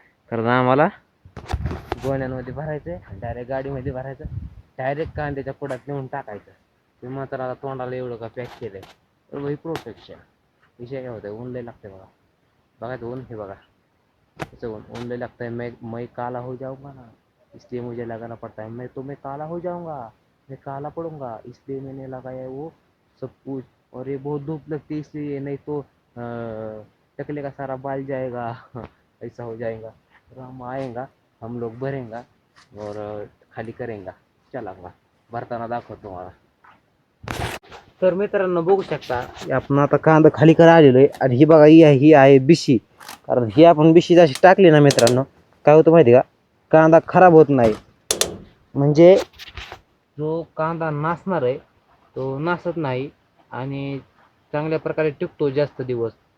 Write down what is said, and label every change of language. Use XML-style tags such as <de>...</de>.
<mr>कारण आम्हाला गोण्यांमध्ये भरायचं आहे, डायरेक्ट गाडीमध्ये भरायचं, डायरेक्ट कांद्याच्या पुढ्यात नेऊन टाकायचं. ते मात्र आता तोंडाला एवढं का पॅक केलंय. तर वही प्रोटेक्शन विषय काय होतं, ऊन लय लागते बघा. बघा ते ऊन, हे बघा त्याचं ऊन लय लागतंय.</mr> <hi>मैं काला हो जाऊंगा ना, इसलिए मुझे लगाना पड़ता है. मैं काला हो जाऊंगा, मैं काला पड़ूंगा, इसलिए मैंने लगाया वो सब कुछ. और ये बहुत धूप लगती है इसलिए, नहीं तो टकले का सारा बाल जाएगा. ऐसा हो जाएगा. राम आएगा, हम लोग भरेंगा और खाली करेंगा.</hi> <mr>चला बघा भरताना दाखवतो तुम्हाला. तर मित्रांनो बघू शकता, आपण आता कांदा खाली करा आलेलो आहे. आणि ही बघा ही आहे बिशी. कारण ही आपण बिशी जशी टाकली ना मित्रांनो, काय होतं माहिती का, कांदा खराब होत नाही. म्हणजे जो कांदा नासणार आहे तो नासत नाही आणि चांगल्या प्रकारे टिकतो जास्त दिवस.</mr>